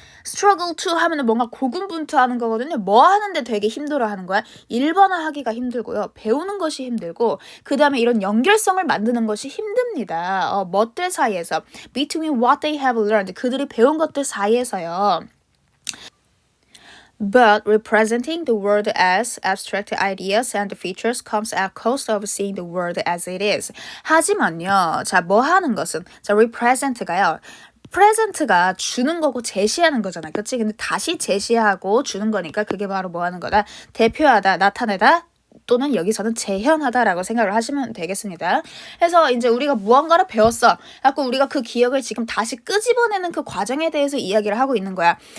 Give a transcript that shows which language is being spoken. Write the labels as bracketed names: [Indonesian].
[Korean] struggle to 하면은 뭔가 고군분투하는 거거든요. 뭐 하는데 되게 힘들어하는 거야? 일반화하기가 힘들고요. 배우는 것이 힘들고 그 다음에 이런 연결성을 만드는 것이 힘듭니다. 것들 사이에서 [English] between what they have learned [Korean] 그들이 배운 것들 사이에서요. [English] But representing the world as abstract ideas and features comes at cost of seeing the world as it is. [Korean] 하지만요. 자, 뭐 하는 것은 자, represent가요. 프레젠트가 주는 거고 제시하는 거잖아. 그치? 근데 다시 제시하고 주는 거니까 그게 바로 뭐 하는 거다? 대표하다, 나타내다, 또는 여기서는 재현하다라고 생각을 하시면 되겠습니다. 그래서 이제 우리가 무언가를 배웠어. 갖고 우리가 그 기억을 지금 다시 끄집어내는 그 과정에 대해서 이야기를 하고 있는 거야.